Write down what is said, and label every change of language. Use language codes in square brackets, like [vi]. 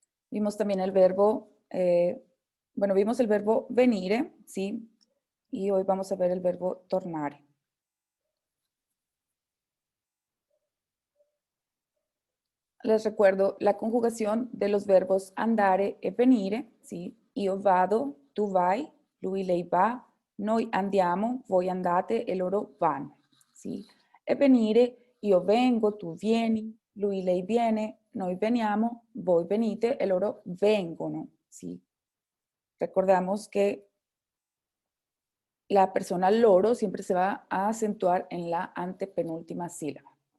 [es] Vimos también el verbo, vimos el verbo venire, sí, y hoy vamos a ver el verbo tornare. Les recuerdo la conjugación de los verbos andare e venire, ¿sí? [it] Io vado, tu vai, lui, lei va, noi andiamo, voi andate e loro vanno, ¿sí? E venire, io vengo, tu vieni, lui, lei viene, noi veniamo, voi venite e loro vengono, ¿sí? [es] Recordamos que la persona loro siempre se va a acentuar en la antepenúltima sílaba.